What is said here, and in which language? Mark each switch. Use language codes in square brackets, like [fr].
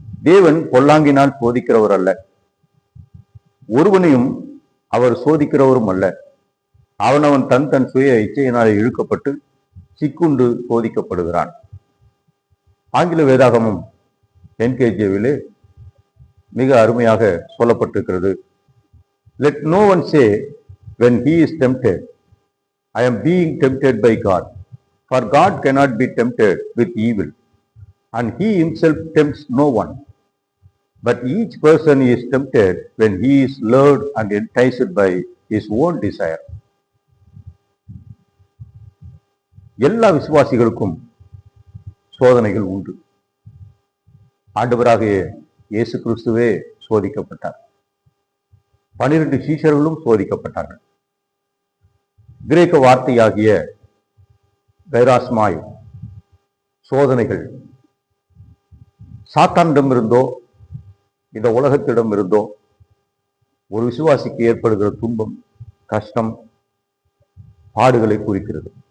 [ta] தேவன் பொல்லாங்கினால் சோதிக்கிறவர் அல்ல, ஒருவனையும் அவர் சோதிக்கிறவரும் அல்ல. அவனவன் தன் சுய இச்சையினால் இழுக்கப்பட்டு சிக்குண்டு சோதிக்கப்படுகிறான். ஆங்கில வேதாகமும் NKJவிலே மிக அருமையாக சொல்லப்பட்டிருக்கிறது. [en] Let no one say when he is tempted, I am being tempted by God. For God cannot be tempted with evil, and he himself tempts no one. But each person is tempted when he is lured and enticed by his own desire. [ta] எல்லா விசுவாசிகளுக்கும் சோதனைகள் உண்டு. ஆண்டவராகிய இயேசு கிறிஸ்துவே சோதிக்கப்பட்டார். 12 சீஷர்களும் சோதிக்கப்பட்டார்கள். கிரேக்க வார்த்தையாகிய கைராஸ்மாய் சோதனைகள் சாத்தானிடமிருந்தோ இந்த உலகத்திடமிருந்தோ ஒரு விசுவாசிக்கு ஏற்படுகிற துன்பம், கஷ்டம், பாடுகளை குறிக்கிறது.